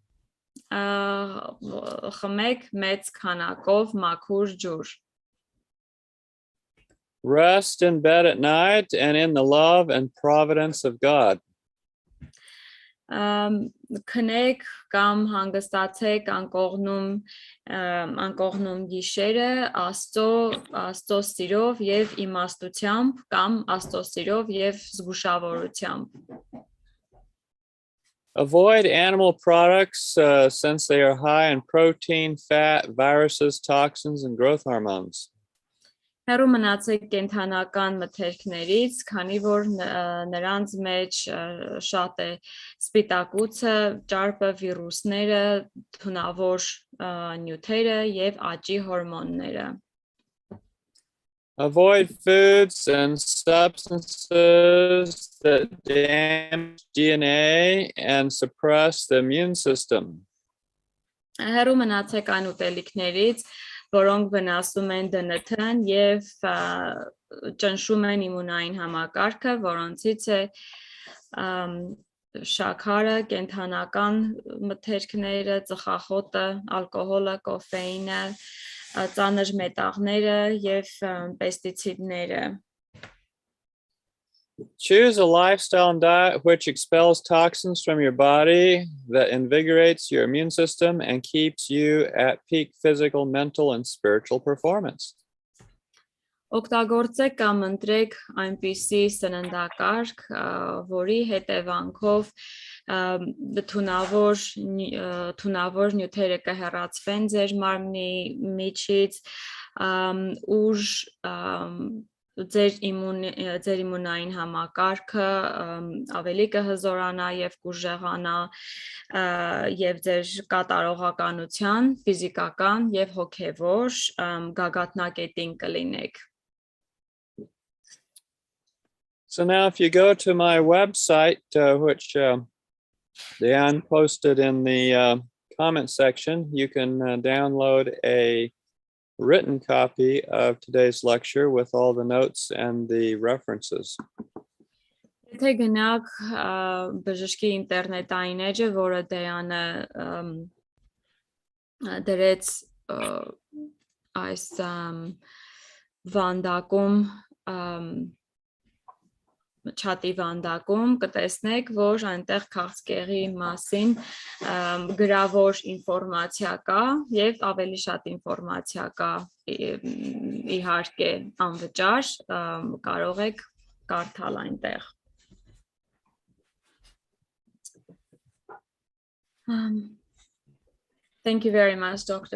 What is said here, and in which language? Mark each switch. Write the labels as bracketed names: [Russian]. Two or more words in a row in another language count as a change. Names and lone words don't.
[Armenian] Խմեք մեծ քանակով մաքուր ջուր. [English] Rest in bed at night and in the love and providence of God. [Armenian] Քնեք կամ հանգստացեք անկողնում գիշերը Աստծո սիրով եւ իմաստությամբ կամ Աստծո սիրով եւ զգուշավորությամբ. [English] Avoid animal products since they are high in protein, fat, viruses, toxins, and growth hormones. [Armenian] Հեռու մնացեք կենդանական մթերքներից, քանի որ նրանց մեջ շատ է սպիտակուցը, ճարպը, վիրուսները, թունավոր նյութերը եւ աճի հորմոնները։ [English] Avoid foods and substances that damage DNA and suppress the immune system. [Armenian] Հեռու մնացեք այն ուտելիքներից, որոնք վնասում են ԴՆԹ-ն եւ ճնշում են իմունային համակարգը, որոնցից է շաքարը, կենդանական մթերքները, ծխախոտը, ալկոհոլը, կոֆեինը, ծանր մետաղները եւ պեստիցիդները։ [English] Choose a lifestyle and diet which expels toxins from your body, that invigorates your immune system, and keeps you at peak physical, mental, and spiritual performance. [Armenian] Օգտագործեք կամ ընտրեք այնպիսի սննդակարգ, որի հետևանքով թունավոր նյութերը կհեռացվեն ձեր մարմնի միջից, ուժ ձեր իմունային համակարգը ավելի կհզորանա եւ կուժեղանա եւ ձեր կատարողականության, ֆիզիկական եւ հոգեվոր գագաթնակետին կլինեք։ [English] So now if you go to my website, which Diane posted in the comment section, you can download a written copy of today's lecture with all the notes and the references. [Armenian] Եթե գնաք բժշկի ինտերնետային էջը, որը Դեյանը դրեց այս վանդակում, չատի վանդակում, կտեսնեք, որ այնտեղ քաղցկեղի մասին գրավոր ինֆորմացիա կա եւ ավելի շատ ինֆորմացիա կա, իհարկե անվճար, կարող եք կարդալ այնտեղ։ [English] Thank you very much, Dr.